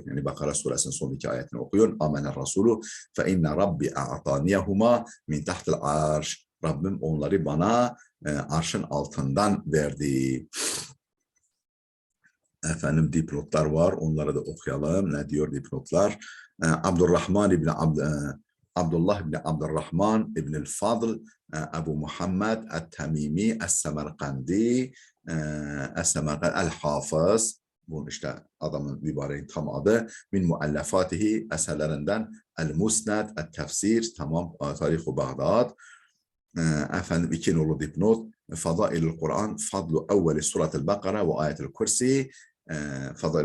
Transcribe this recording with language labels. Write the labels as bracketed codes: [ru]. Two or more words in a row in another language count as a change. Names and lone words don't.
[tr] Yani Bakara suresinin son iki ayetini okuyun. [ar] آمن الرسول فإن ربي أعطانيهما من تحت العرش. [tr] Rabbim onları bana arşın altından verdi. Efendim, dipnotlar var. Onları da okuyalım. Ne diyor dipnotlar? Abdurrahman ibn Abdullah ibn Abdurrahman ibn el-Fadl Ebu Muhammed el-Tamimi el-Semerkandi el-Hafız. Bu işte adamın mübareğin tam adı. [ar] من مؤلفاته, [tr] eserlerinden el-Musned, el-Tefsir, tamam, Tarih-u Bağdat. Efendim, iki nolu dipnot. [ar] فضائل القرآن فضل أول سورة البقرة وآية الكرسي.